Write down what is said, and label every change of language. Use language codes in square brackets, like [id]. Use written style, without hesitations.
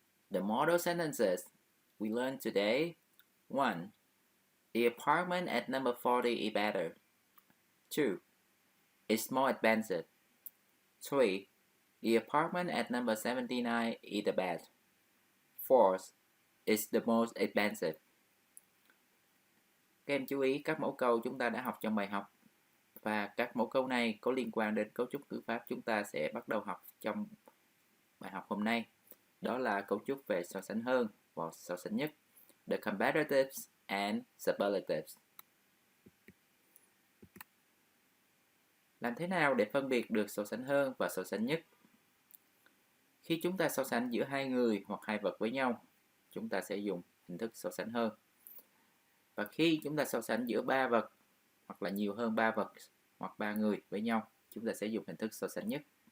[en] The model sentences we learned today. 1. The apartment at number 40 is better. 2. It's more expensive. 3. The apartment at number 79 is the best. 4. It's the most expensive. [vi] Các em chú ý các mẫu câu chúng ta đã học trong bài học. Và các mẫu câu này có liên quan đến cấu trúc ngữ pháp chúng ta sẽ bắt đầu học trong bài học hôm nay. Đó là cấu trúc về so sánh hơn và so sánh nhất. [en] The Comparatives and Superlatives. [vi] Làm thế nào để phân biệt được so sánh hơn và so sánh nhất? Khi chúng ta so sánh giữa hai người hoặc hai vật với nhau, chúng ta sẽ dùng hình thức so sánh hơn. Và khi chúng ta so sánh giữa ba vật hoặc là nhiều hơn ba vật hoặc ba người với nhau, chúng ta sẽ dùng hình thức so sánh nhất.